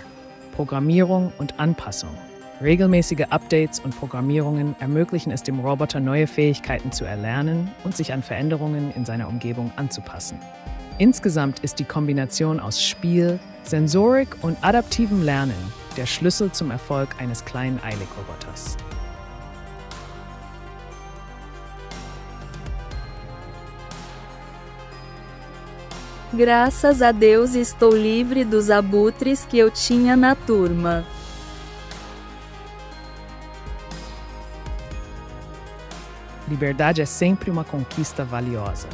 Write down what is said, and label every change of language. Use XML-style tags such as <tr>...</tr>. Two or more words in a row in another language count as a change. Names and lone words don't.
<de>Programmierung und Anpassung. Regelmäßige Updates und Programmierungen ermöglichen es dem Roboter, neue Fähigkeiten zu erlernen und sich an Veränderungen in seiner Umgebung anzupassen. Insgesamt ist die Kombination aus Spiel, Sensorik und adaptivem Lernen der Schlüssel zum Erfolg eines kleinen Eilig-Roboters.</de> <pt>Graças a Deus estou livre dos abutres que eu tinha na turma. Liberdade é sempre uma conquista valiosa.</pt>